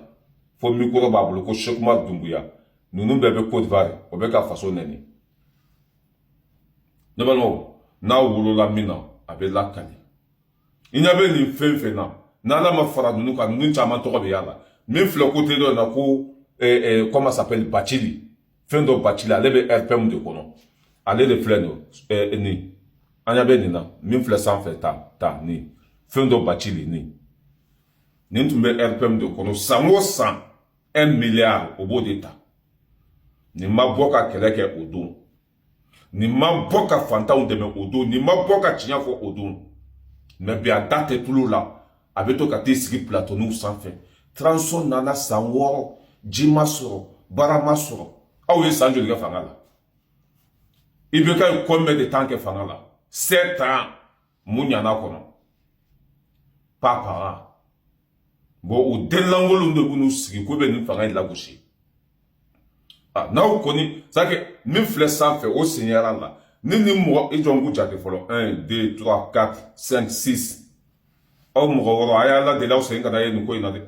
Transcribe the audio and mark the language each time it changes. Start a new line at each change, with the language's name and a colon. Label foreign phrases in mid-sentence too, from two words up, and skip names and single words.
Bambara: Fo micro b'a bolo ko Cheikh Oumar Doumbouya. Ninnu bɛɛ bɛ Côte d'Ivoire. O bɛ ka faso nɛni. Ne balimaw, n'aw wolola min na, a bɛ lakali. I ɲɛ bɛ nin fɛn fɛn na, n'Ala ma fara ninnu kan, ninnu caman tɔgɔ bɛ y'a la. Min filɛ côté dɔ in na ko
French: comment ça s'appelle
Bambara: Bacili. Fɛn dɔ Bacili, ale bɛ RPM de kɔnɔ. Ale de filɛ nin. An ɲɛ bɛ nin na, min filɛ sanfɛ ta nin. Fɛn dɔ Bacili nin. Nin tun bɛ RPM de kɔnɔ. San o san 1 milliard o b'o de ta. Nin ma bɔ ka kɛlɛ kɛ o don. Nin ma bɔ ka fantanw dɛmɛ o don. Nin ma bɔ ka tiɲɛ fɔ o don. Mais bi a da tɛ tulu la. A bɛ to ka t'i sigi plateau sanfɛ. Transition nana san 6, ji ma sɔrɔ, baara ma sɔrɔ. Aw ye san joli kɛ fanga la? IBK ye
French: combien de temps
Bambara: kɛ fanga la? 7 ans. Mun ɲana kɔnɔ?
French: Pas par an.
Bambara: Bon, o denlankolonw de b'u sigi ko bɛ nin fanga in lagosi. N'aw kɔni,
French: c'est que
Bambara: min filɛ sanfɛ o senyera la. Ni mɔgɔ i jɔn k'u jate fɔlɔ 1 2 3 4 5 6. Aw mɔgɔ wɔɔrɔ a y'a ladeli aw sen ka na ye nin ko in na dɛ.